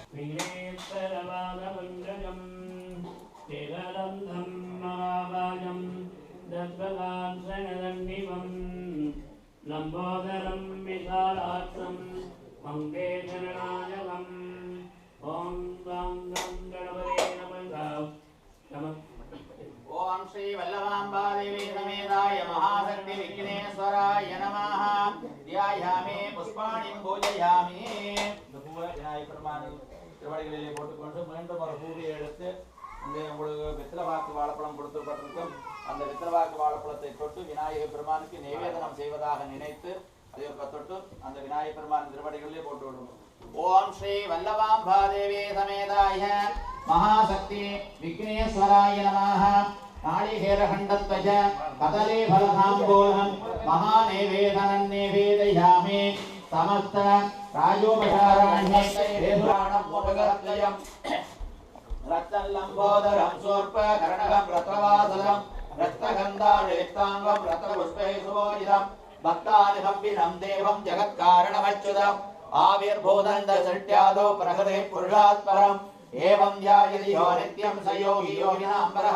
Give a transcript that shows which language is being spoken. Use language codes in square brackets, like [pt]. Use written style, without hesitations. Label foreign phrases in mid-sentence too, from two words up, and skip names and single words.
[sa] लंबोदरं विशालाक्षं वन्दे जननायकम् ॐ गं गणपते नमः। ओम श्री वल्लभाम्बा देवी समेताय महाशक्ति विघ्नेश्वराय नमः। ध्यायामि पुष्पाणि पूजयामि। [ta] விநாயகர் பெருமானை திருவடிகளிலே போட்டுக்கொண்டு மீண்டும் ஒரு பூவியை எடுத்து இங்கே உங்களுக்கு வெத்தலைவாக்கு வாழைப்பழம் கொடுத்துப்பட்டிருக்கும் அந்த வெத்தலைவாக்கு வாழைப்பழத்தை தொட்டு விநாயகர் பெருமானுக்கு நிவேதனம் செய்வதாக நினைத்து அதை ஒரு தொட்டு அந்த விநாயகர் பெருமான் திருவடிகளிலே போட்டு விடுவோம். [sa] ओम श्री वल्लभाम्बा देवी समेताय महाशक्ति विघ्नेश्वराय नमः। नारिकेलखण्डत्वच कदली फलताम्बूलं महानैवेदनं निवेदयामि। समस्त राजोपचाराण्येषुराणमुपगर्तयम् रक्तलम्बोदरं सोर्पकर्णकं रत्नवासलं रक्तगन्धारिक्ताङ्गं रत्नपुष्पैः सुभूषितं भक्तानिभम्बिनं देवं जगत्कारणमच्युतम् आविर्भूतन्दसृष्ट्यादौ प्रकृते पुरुषात् परम् एवं ध्यायति यो नित्यं स योगी योगिनाम्बरः।